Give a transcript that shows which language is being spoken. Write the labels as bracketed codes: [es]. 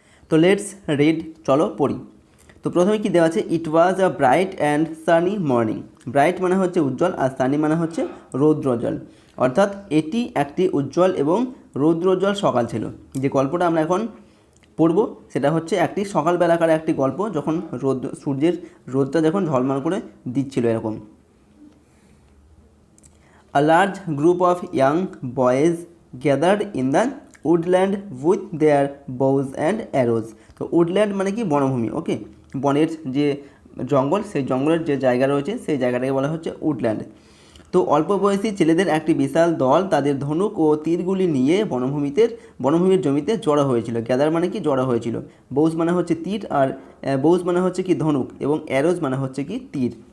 [bn] তো [en] let's read, [bn] চলো পড়ি। তো প্রথমে কি দেওয়া আছে, [en] it was a bright and sunny morning, [bn] bright মানে হচ্ছে উজ্জ্বল আর সানি মানে হচ্ছে রৌদ্রোজ্জ্বল, অর্থাৎ এটি একটি উজ্জ্বল এবং রৌদ্রোজ্জ্বল সকাল ছিল। যে গল্পটা আমরা এখন পড়ব সেটা হচ্ছে একটি সকালবেলাকার একটি গল্প, যখন সূর্যের রোদটা যখন ঝলমল করে দিচ্ছিল এরকম। [en] A large group of young boys gathered in the woodland with their bows and arrows. [bn] তো woodland মানে কি বনভূমি। ওকে, বনের যে জঙ্গল সেই জঙ্গলের যে জায়গা রয়েছে সেই জায়গাটাকে বলা হচ্ছে উডল্যান্ড। তো অল্প বয়সী ছেলেদের একটি বিশাল দল তাদের ধনুক ও তীরগুলি নিয়ে বনভূমির জমিতে জড়ো হয়েছিল। গ্যাদার মানে কি জড়ো হয়েছিল। বৌস মানে হচ্ছে তীর, আর বৌস মানে হচ্ছে কি ধনুক, এবং অ্যারোজ মানে হচ্ছে কি তীর।